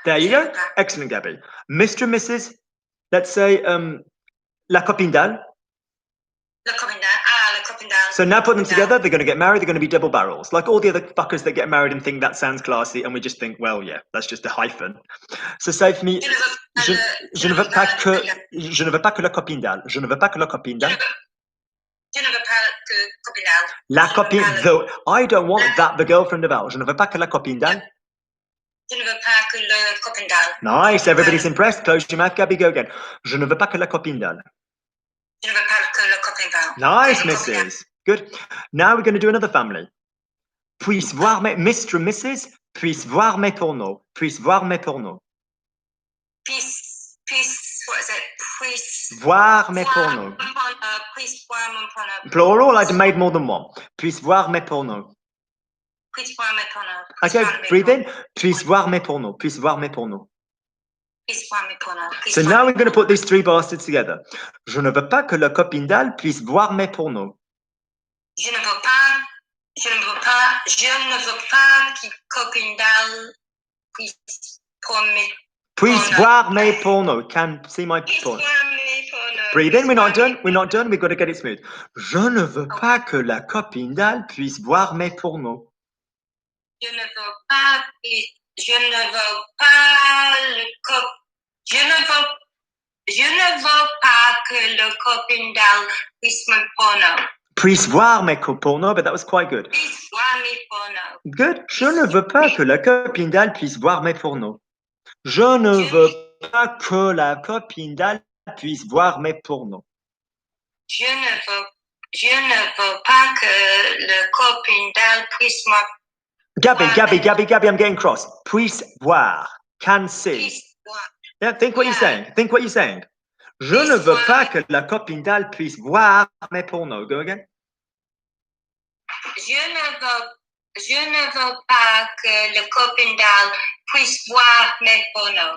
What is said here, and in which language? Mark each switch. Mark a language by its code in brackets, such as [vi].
[en] There you go. Excellent, Gabby. Mr. and Mrs. Let's say [fr] la copine d'Al. La copine d'Al. [en] So now put them together, they're going to get married, they're going to be double barrels. Like all the other fuckers that get married and think that sounds classy, and we just think, well, yeah, that's just a hyphen. So say for me, [fr] je ne veux pas que la copine d'Al. Je ne veux pas que la copine d'Al. Je ne veux pas que copine d'Al. La copine, [en] though, I don't want that, the girlfriend of Al. [fr] Je ne veux pas que la copine d'Al. Je ne veux pas que le copine d'Al. [en] Nice, everybody's impressed. Close your mouth, Gabby, go again. [fr] Je ne veux pas que la copine d'Al. Je ne veux pas que le copine d'Al. [en] Nice, Mrs. Good. Now we're going to do another family. [fr] Puisse voir Mr. and Mrs. Puisse voir mes pornos. Puisse voir mes pornos. [en] What is it? [fr] Puisse voir mes pornos. Puisse voir mon porno. [en] Plural, I'd made more than one. [fr] Puisse voir mes pornos. Puisse voir mes pornos. [en] Okay, breathe in. [fr] Puisse voir mes pornos. Puisse voir mes pornos. Puisse voir mes pornos. [en] So now we're going to put these three bastards together. [fr] Je ne veux pas que la copine d'Al puisse voir mes pornos. Je ne veux pas que copine d'Al puisse voir mes pornos. [en] Can see my pornos. Breathe in. We're not done. We've got to get it smooth. [fr] Je ne veux pas que la copine d'Al puisse voir mes pornos. Je ne veux pas, je ne veux pas je ne veux pas que le copine d'Al puisse me porno. Puisse voir mes porno, [en] but that was quite good. [fr] Puisse voir mes porno. [en] Good. [fr] Je ne veux pas que la copine d'Al puisse voir mes pornos. Je ne veux pas que la copine d'Al puisse voir mes pornos. Je ne veux pas que le copine d'Al puisse me [en] Gabby, I'm getting cross. [fr] Puisse voir. [en] Can see. [fr] puisse voir. [en] Yeah, think what you're saying. Think what you're saying. [fr] Je ne veux pas que la copine d'Al puisse voir mes pornos. [en] Go again. [fr] Je ne veux pas que le copine d'Al puisse voir mes pornos.